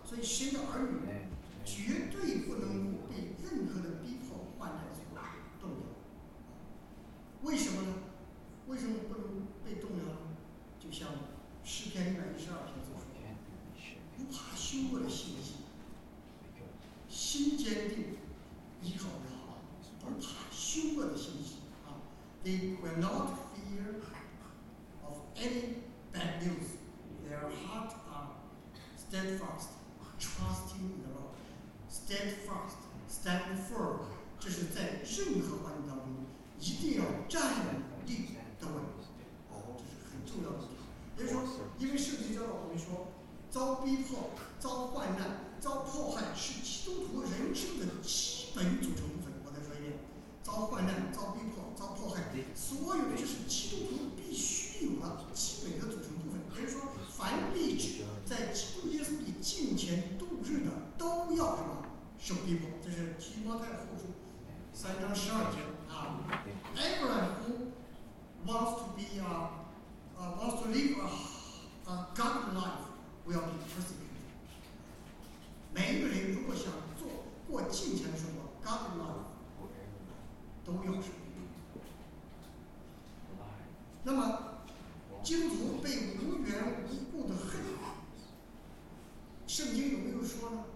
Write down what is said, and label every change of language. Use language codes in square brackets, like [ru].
[zh] 所以神的儿女绝对不能够被任何的逼迫患难所动摇。为什么呢？为什么不能被动摇呢？就像诗篇112篇所说，不怕凶恶的信息，心坚定依靠耶和华，不怕凶恶的信息啊。 [en] They will not fear of any bad news. Their heart are steadfast, trusting in the Lord. Steadfast, stand firm. [zh] 这是在任何环境当中一定要站立的稳，这是很重要的。也就是说，因为圣经教导我们说，遭逼迫、遭患难、遭迫害是基督徒人生的基本组成部分。我再说一遍，遭患难、遭逼迫、遭迫害，所有的这是基督徒必须有的基本的组成部分。可以说，凡立志在基督耶稣里敬虔度日的，都要什么受逼迫。这是提摩太后书3:12啊。 [en] Everyone who wants to be wants to live a godly life will be persecuted. [zh] 每一个人如果想做过敬虔的生活 [en] God love [zh] 都要是逼迫。那么基督徒被无缘无故的恨，圣经有没有说呢？